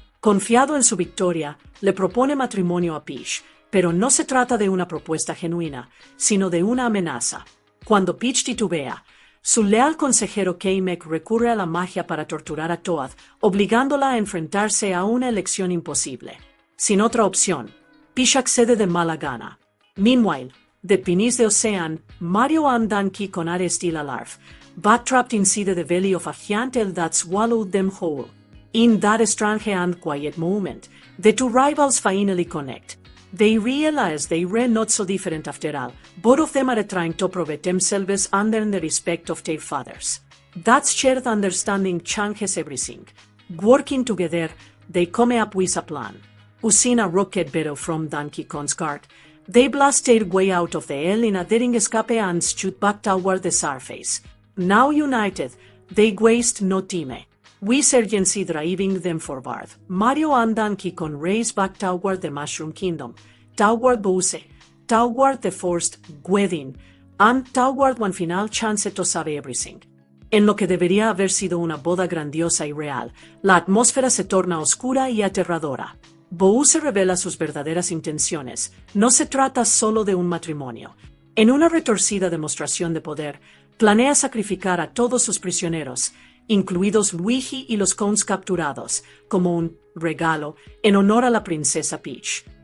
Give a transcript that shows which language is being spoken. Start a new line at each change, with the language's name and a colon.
Spanish: Confiado en su victoria, le propone matrimonio a Peach, pero no se trata de una propuesta genuina, sino de una amenaza. Cuando Peach titubea, su leal consejero Kamek recurre a la magia para torturar a Toad, obligándola a enfrentarse a una elección imposible. Sin otra opción, Peach accede de mala gana.
English: Meanwhile, the Pinis de Ocean, Mario and Donkey Kong are still alive, but trapped inside the belly of a giant eel that swallowed them whole. In that strange and quiet moment, the two rivals finally connect. They realize they were not so different after all. Both of them are trying to prove themselves under the respect of their fathers. That shared understanding changes everything. Working together, they come up with a plan. Using a rocket barrel from Donkey Kong's cart, they blast their way out of the eel in a daring escape and shoot back toward the surface. Now united, they waste no time. With urgency driving them forward, Mario and Donkey Kong race back toward the Mushroom Kingdom, toward Bowser, toward the forced wedding, and toward one final chance to save everything.
Spanish: En lo que debería haber sido una boda grandiosa y real, la atmósfera se torna oscura y aterradora. Bowser revela sus verdaderas intenciones. No se trata solo de un matrimonio. En una retorcida demostración de poder, planea sacrificar a todos sus prisioneros, incluidos Luigi y los Kongs capturados, como un regalo en honor a la princesa Peach.